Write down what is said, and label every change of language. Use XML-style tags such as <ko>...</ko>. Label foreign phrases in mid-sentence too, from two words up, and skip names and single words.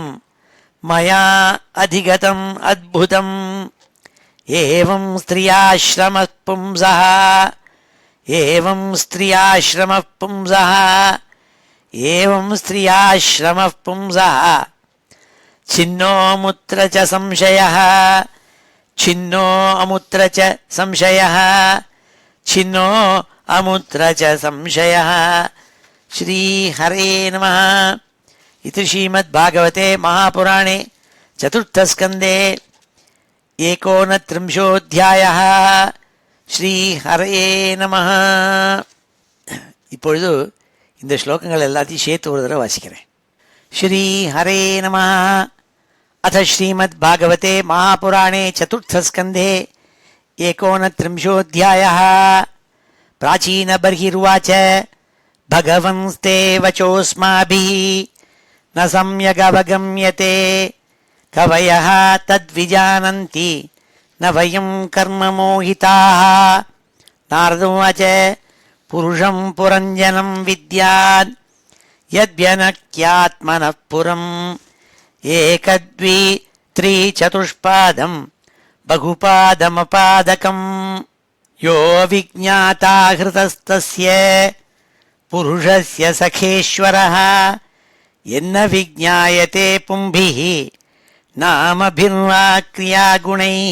<sa>मया अधिगतम् अद्भुतम् एवं स्त्रियाश्रमः पुंसः एवं स्त्रियाश्रमः पुंसः एवं स्त्रियाश्रमः पुंसः छिन्नो मुत्र च संशयः छिन्नो अमुत्र च संशयः छिन्नो अमुत्र च संशयः। श्रीहरे नमः। इति श्रीमद्भागवते महापुराणे चतुर्थस्कन्धे ஏகோனத்ரிம்சோऽத்தியாயः. श्री हरये नमः.</sa> <ta>இப்பொழுது இந்த ஸ்லோகங்கள் எல்லாத்தையும் சேர்த்து ஒரு தடவை வாசிக்கிறேன்.</ta> <sa>श्री हरे नमः. अथ श्रीमद् भागवते महापुराणे चतुर्थस्कन्धे एकोनत्रिंशोऽध्यायः. பிராச்சீனபர்ஹிர்வாச்ச भगवंस्ते वचोऽस्माभिः न सम्यगवगम्यते कवयः तद्विजानन्ति न वयं कर्ममोहिताः. नारदोवाच पुरुषं पुरञ्जनं विद्यात् यद्व्यनक्यात्मनः पुरम् एकदवि त्रिचतुष्पादं बहुपादमपादकम् यो विज्ञाता हृतस्तस्य पुरुषस्य सखेश्वरः यन्न विज्ञायते पुंभिः नामभिर्वा क्रियागुणैः.</sa>